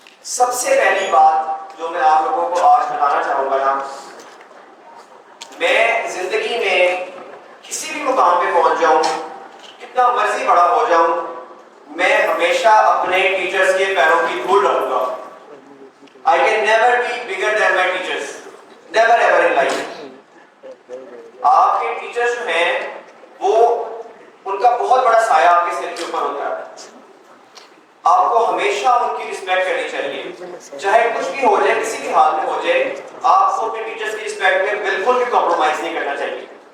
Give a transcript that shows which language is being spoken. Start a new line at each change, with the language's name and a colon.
Urdu: سب سے پہلی بات جو میں آپ لوگوں کو آج بتانا چاہوں گا نا, میں زندگی میں کسی بھی مقام پہ پہنچ جاؤں, کتنا مرضی بڑا ہو جاؤں, میں ہمیشہ اپنے ٹیچرز کے پیروں کی دھول رہوں گا.
English: I can never be bigger than my teachers. Never ever in life.
Urdu: آپ کے ٹیچرز جو ہیں وہ ان کا بہت بڑا سایہ آپ کے سر کے اوپر ہوتا ہے. آپ کو ہمیشہ ان کی رسپیکٹ کرنی چاہیے, چاہے کچھ بھی ہو جائے, کسی بھی حال میں ہو جائے, آپ کو اپنے ٹیچرز کی رسپیکٹ میں بالکل بھی کمپرومائز نہیں کرنا چاہیے.